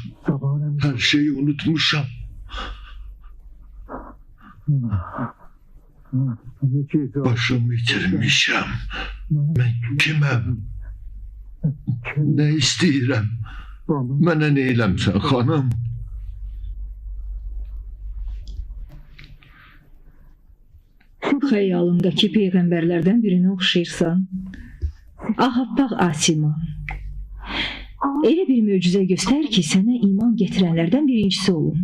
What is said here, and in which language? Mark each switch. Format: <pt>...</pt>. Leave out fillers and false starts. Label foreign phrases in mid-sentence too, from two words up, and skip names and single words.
<az>Her şeyi unutmuşam. Başımı yitirmişem. Ben kimem? Ne istəyirəm? Mənə nə eləmsən, xanım? Xəyalımdakı peyğəmbərlərdən birinə oxşayırsan. Ağappaq Asiman. Elə bir möcüzə göstər ki, sənə iman gətirənlərdən birincisi olum.</az>